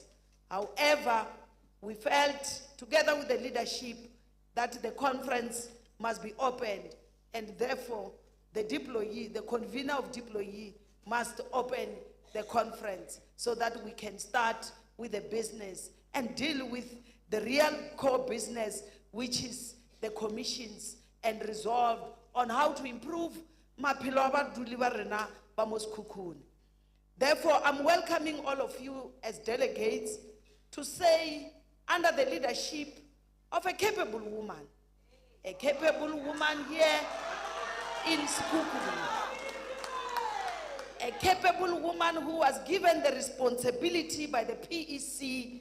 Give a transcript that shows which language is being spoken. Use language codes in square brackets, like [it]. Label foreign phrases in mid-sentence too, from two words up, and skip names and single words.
[en] However, we felt, together with the leadership, that the conference must be opened, and therefore, the deployee, the convener of deployee, must open the conference so that we can start with the business and deal with the real core business, which is the commissions, and resolve on how to improve [nso] maphelo a baduli ba rena ba mo Sekhukhune. [en] Therefore, I'm welcoming all of you as delegates to say, under the leadership of a capable woman here in Sekhukhune. A capable woman who was given the responsibility by the PEC.